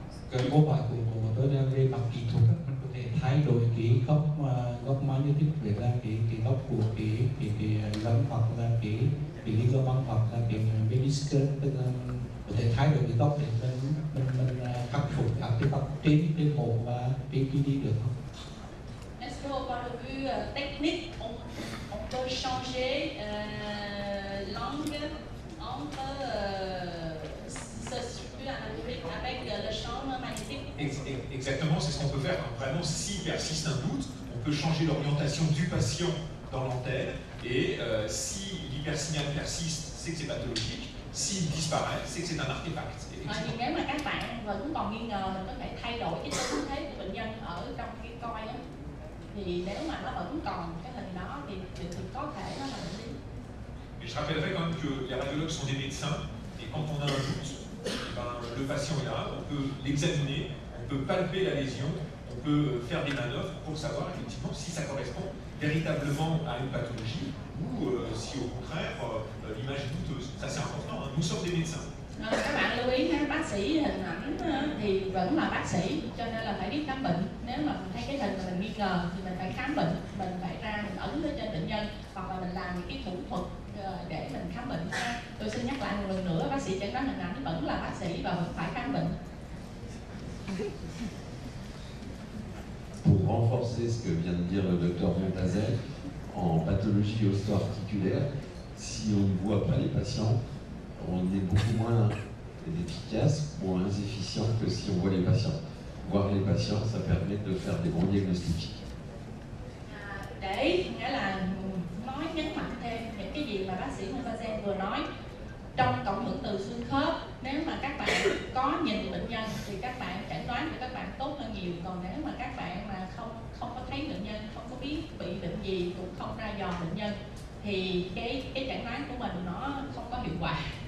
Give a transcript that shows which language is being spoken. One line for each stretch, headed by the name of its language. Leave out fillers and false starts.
Vietnamese: Cái câu hỏi của tôi là về mặt kỹ thuật, mình có thể thay đổi cái góc magnetic về là cái góc của cái lông hoặc là cái ligament hoặc là cái meniscus, tức là có thể thay đổi cái góc để mình khắc phục các cái góc trên mổ và trên PD được không?
French: Est-ce qu'au point de vue technique, on peut changer l'angle entre ce structure anatomique avec le champ magnétique? Exactement, c'est ce qu'on peut faire. Vraiment, s'il persiste un doute, on peut changer l'orientation du patient dans l'antenne, et si l'hypersignal persiste, c'est que c'est pathologique. S'il disparaît, c'est que c'est un artefact.
Vietnamese: Nhưng nếu mà các bạn vẫn còn nghi ngờ, mình có thể thay đổi cái tư thế của bệnh nhân ở trong cái coi đó. Thì nếu mà nó vẫn còn cái hình đó thì có thể nó là bệnh lý.
French: Je rappellerai quand même que les radiologues sont des médecins, et quand on a un doute, le patient est là, on peut l'examiner, on peut palper la lésion, on peut faire des manœuvres pour savoir effectivement si ça correspond véritablement à une pathologie ou si au contraire l'image est douteuse. Ça c'est important, hein. Nous sommes des médecins.
Vietnamese: Các bạn lưu ý ha, bác sĩ hình ảnh thì vẫn là bác sĩ, cho nên là phải biết khám bệnh. Nếu mà mình thấy cái hình mà mình nghi ngờ thì mình phải khám bệnh, mình phải ra mình ấn lên trên bệnh nhân hoặc là mình làm những cái thủ thuật để mình khám bệnh. Tôi xin nhắc lại một lần nữa, bác sĩ chẩn đoán hình ảnh vẫn là bác sĩ và vẫn phải khám bệnh.
French: Pour renforcer ce que vient de dire le docteur Montazel, en pathologie osto-articulaire, si on ne voit pas les patients, on est beaucoup moins efficace, moins efficient que si on voit les patients. Voir les patients, ça permet de faire des bons diagnostics.
Vietnamese: Để nghĩa là nói nhấn mạnh thêm những cái gì mà bác sĩ Montazel vừa nói, trong cộng hưởng từ xương khớp, nếu mà các bạn có nhìn bệnh nhân thì các bạn chẩn đoán của các bạn tốt hơn nhiều. Còn nếu mà các bạn mà không có thấy bệnh nhân, không có biết bị bệnh gì, cũng không ra dò bệnh nhân thì cái chẩn đoán của mình nó không có hiệu quả.